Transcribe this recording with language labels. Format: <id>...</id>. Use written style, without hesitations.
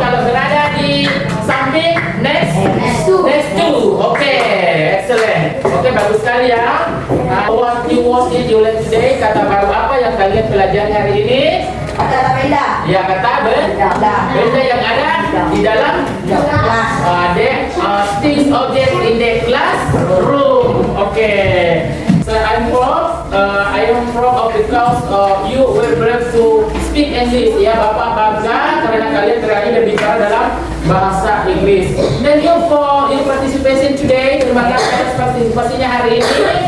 <id>Kalau berada di samping</id> <en>next to.</en> <id>Oke, excellent. Oke, bagus sekali ya.</id> <en>What you watch in your lesson today,</en> <id>kata baru apa yang kalian pelajari hari ini? kata benda. Ya, kata benda yang ada di dalam kelas.</id> <en>Things object in the classroom. Okay. So I am proud of the class. You were brave to speak English.</en> <id>Ya, Bapak bangga karena kalian berani berbicara dalam bahasa Inggris.</id> <en>Thank you for your participation today.</en> <id>Terima kasih atas partisipasinya hari ini.</id>